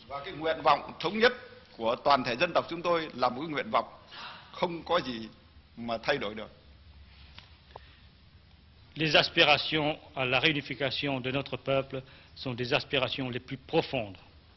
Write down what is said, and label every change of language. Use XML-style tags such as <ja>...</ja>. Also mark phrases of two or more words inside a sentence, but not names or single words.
<vi>Và cái nguyện vọng thống nhất của toàn thể dân tộc chúng tôi là một cái nguyện vọng không có gì mà thay đổi được.</vi> <fr>Les aspirations à la réunification de notre peuple sont des aspirations les plus profondes</fr>